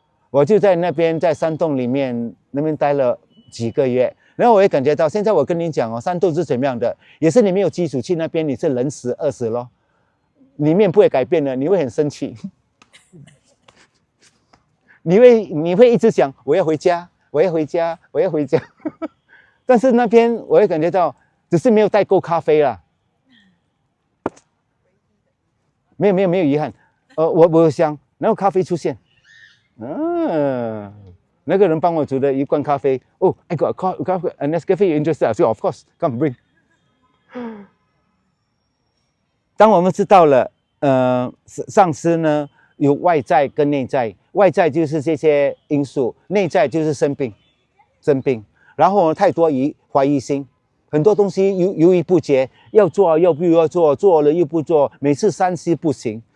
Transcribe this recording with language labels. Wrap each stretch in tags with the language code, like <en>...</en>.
<zh>我就在那边在山洞里面那边待了几个月，然后我也感觉到，现在我跟你讲哦，山洞是怎么样的，也是你没有基础去那边你是人死饿死咯，里面不会改变的，你会很生气，你会一直想我要回家，我要回家，我要回家。但是那边我会感觉到，只是没有带够咖啡啦，没有遗憾。我想，然后咖啡出现，那个人帮我煮的一罐咖啡。</zh> <en>Oh, I got a coffee, a Nescafe. You interested? I said, of course, come bring.</en> <zh>当我们知道了，上师呢有外在跟内在，外在就是这些因素，内在就是生病。然后太多怀疑心，很多东西犹豫不决，要做又不要做，做了又不做，每次三思不行。</zh>